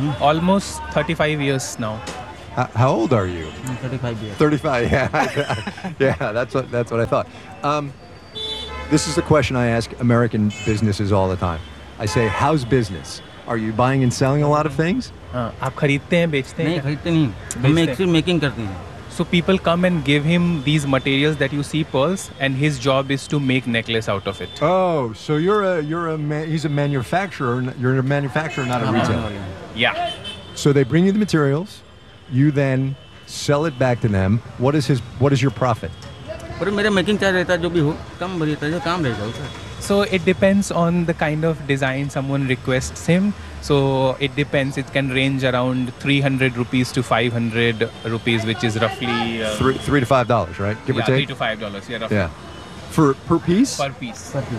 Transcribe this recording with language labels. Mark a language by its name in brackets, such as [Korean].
[English] Almost 35 years now. How old are you? I'm 35 years. 35, yeah. Yeah, that's what I thought. This is the question I ask American businesses all the time. I say, how's business? Are you buying and selling a lot of things? [Hindi] आप खरीदते हैं बेचते हैं नहीं खरीदते नहीं हम actually making करते हैं [English] so people come and give him these materials that you see pearls and his job is to make necklace out of it oh so you are a he is a manufacturer you are a manufacturer not a retailer yeah so they bring you the materials you then sell it back to them what is your profit [Hindi] पर मेरा making charge रहता जो भी हो कम रहता जो काम रहता उसका [English] So it depends on the kind of design someone requests him. So it depends. It can range around 300 rupees to 500 rupees, which is roughly... Three to $5, right? Give yeah, or take? Yeah, $3 to $5. Yeah, roughly. Yeah. Per piece? Per piece.